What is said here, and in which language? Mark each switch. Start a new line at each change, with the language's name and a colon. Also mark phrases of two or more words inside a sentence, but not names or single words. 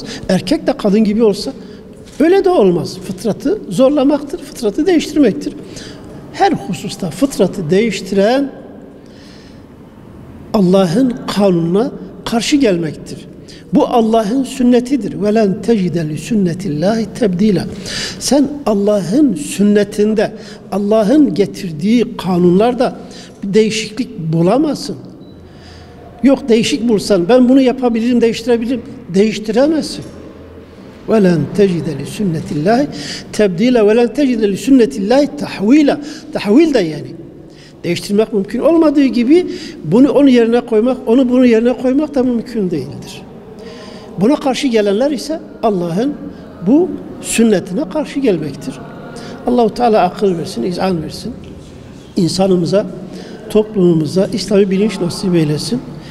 Turkish: Erkek de kadın gibi olsa öyle de olmaz. Fıtratı zorlamaktır, fıtratı değiştirmektir. Her hususta fıtratı değiştiren Allah'ın kanununa karşı gelmektir. Bu Allah'ın sünnetidir.
Arabic: وَلَنْ تَجِدَ لِسُنَّةِ اللّٰهِ تَبْد۪يلًا.
Turkish: Sen Allah'ın sünnetinde, Allah'ın getirdiği kanunlarda bir değişiklik bulamazsın. Yok, değişik bulsan ben bunu yapabilirim, değiştirebilirim. Değiştiremezsin.
Arabic: وَلَنْ تَجِدَ لِسُنَّةِ اللّٰهِ تَبْد۪يلًا وَلَنْ تَجِدَ لِسُنَّةِ اللّٰهِ تَحْو۪يلًا.
Turkish: Tahvil de yani. Değiştirmek mümkün olmadığı gibi bunu onun yerine koymak, onu bunun yerine koymak da mümkün değildir. Buna karşı gelenler ise Allah'ın bu sünnetine karşı gelmektir. Allah-u Teala akıl versin, izan versin. İnsanımıza, toplumumuza İslami bilinç nasip eylesin.